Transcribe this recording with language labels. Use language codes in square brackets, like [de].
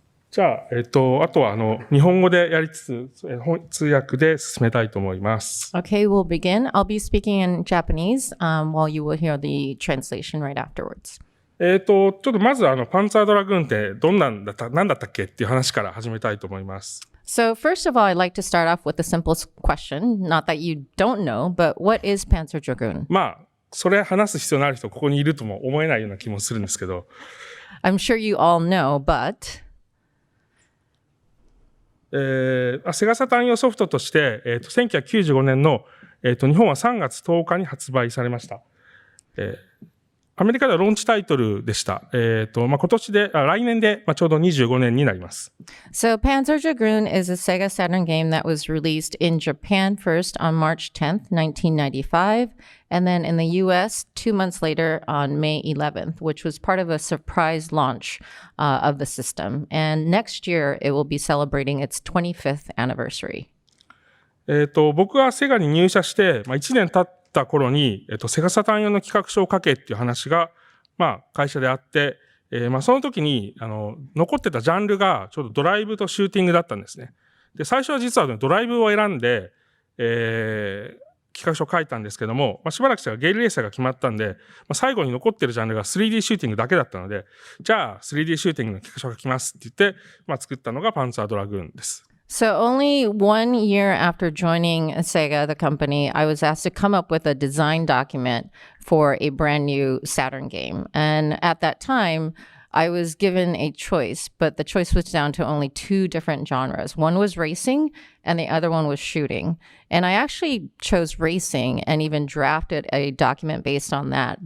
[ja] じゃあ、あとは日本語でやりつつ、通訳で進めたいと思います。 [en] Okay, we'll begin. I'll be speaking in Japanese while you will hear the translation right afterwards. [ja] ちょっとまずパンツァードラグーンってなんだったっけっていう話から始めたいと思います。 [en] So first of all, I'd like to start off with the simplest question. Not that you don't know, but what is Panzer Dragoon? [ja] まあ、それ話す必要のある人ここにいるとも思えないような気もするんですけど。 [en] I'm sure you all know, but... [ja] セガサターン用ソフトとして、1995年の、日本は3月10日に発売されました。アメリカではローンチタイトルでした。来年で、ちょうど25年になります。 [en] So Panzer Dragoon is a Sega Saturn game that was released in Japan first on March 10th, 1995, and then in the US 2 months later on May 11th, which was part of a surprise launch of the system. And next year, it will be celebrating its 25th anniversary. [ja] 僕がセガに入社して、1年経った頃に、セガサターン用の企画書を書けっていう話が、会社であって、その時に、残ってたジャンルがちょうどドライブとシューティングだったんですね。で、最初は実は、ドライブを選んで、企画書を書いたんですけども、しばらくしたらゲイルレーサーが決まったんで、最後に残ってるジャンルが 3D シューティングだけだったので、じゃあ 3D シューティングの企画書を書きますって言って、作ったのがパンツァードラグーンです。 [en] So only 1 year after joining Sega, the company, I was asked to come up with a design document for a brand new Saturn game. And at that time, I was given a choice, but the choice was down to only 2 different genres. One was racing and the other one was shooting. And I actually chose racing and even drafted a document based on that.